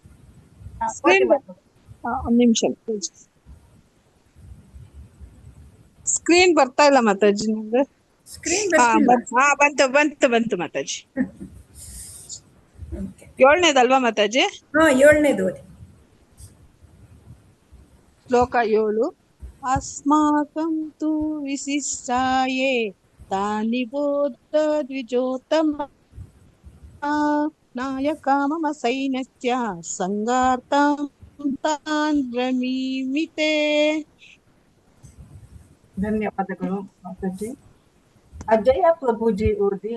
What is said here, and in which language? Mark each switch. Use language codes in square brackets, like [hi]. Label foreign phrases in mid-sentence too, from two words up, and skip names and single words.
[kn] ಒಂದ್ ನಿಮಿಷ, ಸ್ಕ್ರೀನ್ ಬರ್ತಾ ಇಲ್ಲ ಮಾತಾಜಿ ನಂಗೆ. ಸ್ಕ್ರೀನ್ ಬಂತು ಮಾತಾಜಿ. 7ನೇದಲ್ವಾ ಮಾತಾಜಿ? ಹಾ 7ನೇದು ಓದಿ. ಶ್ಲೋಕ 7. [sa] ಅಸ್ಮಾಕಂ ತು ವಿಶಿಷ್ಟಾಯೇ ತಾನಿ ಬೋಧ ದ್ವಿಜೋತ್ತಮ ನಾಯಕ ಮಮ ಸೈನ್ಯಸ್ಯ ಸಂಗಾರ್ಥಂ ತಾನ್ ಬ್ರಮೀಮಿತೆ. [kn] ಧನ್ಯವಾದಗಳು ಮಾತಾಜಿ. ಅಜಯ ಪ್ರಭುಜಿ ಓದಿ.